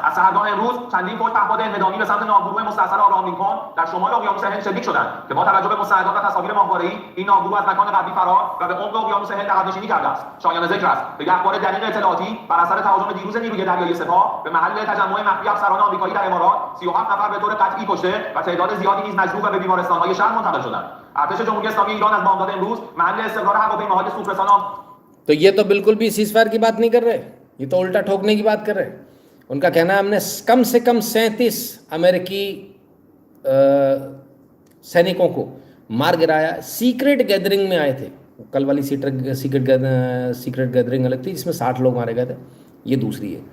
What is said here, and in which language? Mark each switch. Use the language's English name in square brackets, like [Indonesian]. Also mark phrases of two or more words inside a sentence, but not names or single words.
[Persian] از سحرگاه امروز چندین فوج پهپاد انهدامی به سمت ناوگروه مستاصل آبراهام لینکلن در شمال اقیانوس هند شلیک شدند که با توجه به مستندات و تصاویر ماهواره‌ای این ناوگروه از مکان قبلی فرار و به عمق اقیانوس هند عقب‌نشینی کرده است. شایان ذکر است به اخبار دقیق اطلاعاتی بر اثر تهاجم دیروز نیروی دریایی سپاه به محل تجمع مخفی افسران آمریکایی در امارات 37 نفر به طور قطعی کشته و تعداد زیادی نیز مجروح و به بیمارستان‌های شهر منتقل شدند. ارتش جمهوری اسلامی ایران از بامداد امروز محل استقرار هواپیماهای سوپرسون [Hindi] तो ये तो बिल्कुल भी सीज़फायर की बात नहीं कर रहे, ये तो उल्टा ठोकने की बात कर रहे हैं। उनका कहना है हमने कम से कम 37 अमेरिकी सैनिकों को मार गिराया। [English] secret gathering [Hindi] में आए थे। कल वाली [English] secret gathering [Hindi] अलग थी जिसमें 60 लोग मारे गए थे, ये दूसरी है।